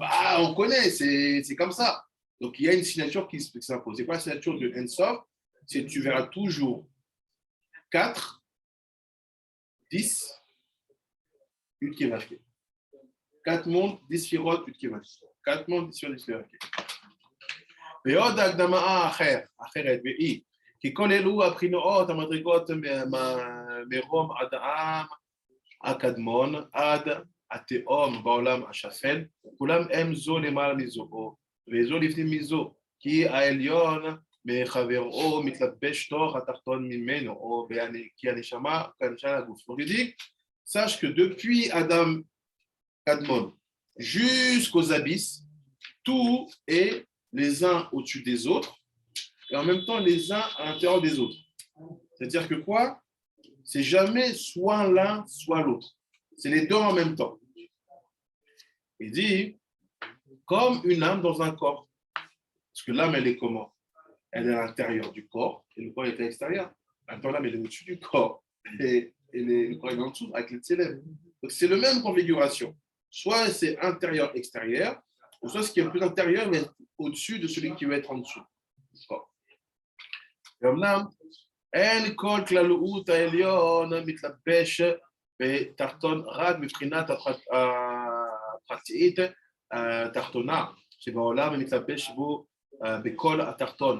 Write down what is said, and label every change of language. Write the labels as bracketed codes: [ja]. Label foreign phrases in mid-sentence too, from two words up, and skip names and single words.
[fr] Ah, on connaît, c'est comme ça. Donc, il y a une signature qui s'impose. C'est quoi la signature de Ensof? C'est que tu verras toujours 4, 10, Yudke Vavke. 4 mondes, 10 sphirotes, Yudke Vavke. 4 mondes, 10 sphirotes, Yudke Vavke. [he] ועוד הקדמה אחרת, והיא כי כל אלו הבחינות המדרגות מרום עד העם הקדמון עד התהום בעולם השפל, כולם הם זו למעלה מזו, וזו לפנים מזו, כי העליון מחברו מתלבש תוך התחתון ממנו, או כי הנשמה כנשמה הגוף. [fr] Donc il dit, sache que depuis Adam Kadmon jusqu'aux abysses, tout est les uns au-dessus des autres, et en même temps les uns à l'intérieur des autres. C'est-à-dire que quoi? C'est jamais soit l'un, soit l'autre. C'est les deux en même temps. Il dit, comme une âme dans un corps. Parce que l'âme, elle est comment? Elle est à l'intérieur du corps, et le corps est à l'extérieur. Maintenant, l'âme, elle est au-dessus du corps, et le corps est en dessous, avec les célèbres. Donc, c'est la même configuration. Soit c'est intérieur-extérieur, ou soit ce qui est le plus intérieur, mais au-dessus de celui qui va être en dessous. [he] ואומנם אין כל כללות העליון מתלבש בתחתון רק מבחינת הפרטית התחתונה שבעולם מתלבש בו בכל התחתון